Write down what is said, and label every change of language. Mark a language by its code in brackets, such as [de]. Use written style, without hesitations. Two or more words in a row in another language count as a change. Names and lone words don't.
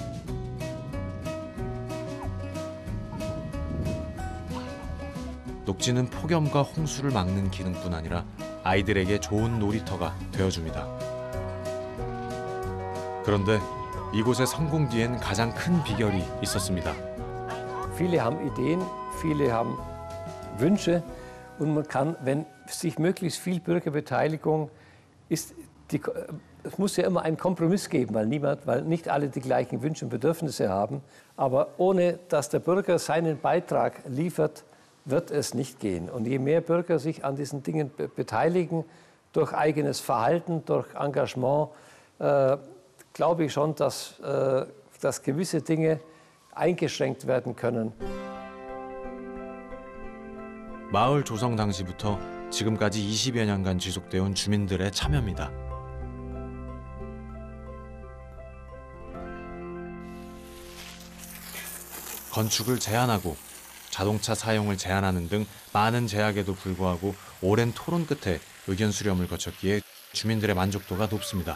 [ko] 녹지는 폭염과 홍수를 막는 기능뿐 아니라 아이들에게 좋은 놀이터가 되어줍니다. 그런데 이곳의 성공 뒤엔 가장 큰 비결이 있었습니다. [de] Viele haben Ideen, viele haben Wünsche und man kann, wenn sich möglichst viel Bürgerbeteiligung ist, es muss ja immer einen Kompromiss geben, weil nicht alle die gleichen Wünsche und Bedürfnisse haben. Aber ohne dass der Bürger seinen Beitrag liefert, wird es nicht gehen. Und je mehr Bürger sich an diesen Dingen beteiligen, durch eigenes Verhalten, durch Engagement, glaube ich schon, dass gewisse Dinge eingeschränkt werden können. [ko] 마을 조성 당시부터 지금까지 20여 년간 지속되어 주민들의 참여입니다. 건축을 제한하고 자동차 사용을 제한하는 등 많은 제약에도 불구하고 오랜 토론 끝에 의견 수렴을 거쳤기에 주민들의 만족도가 높습니다.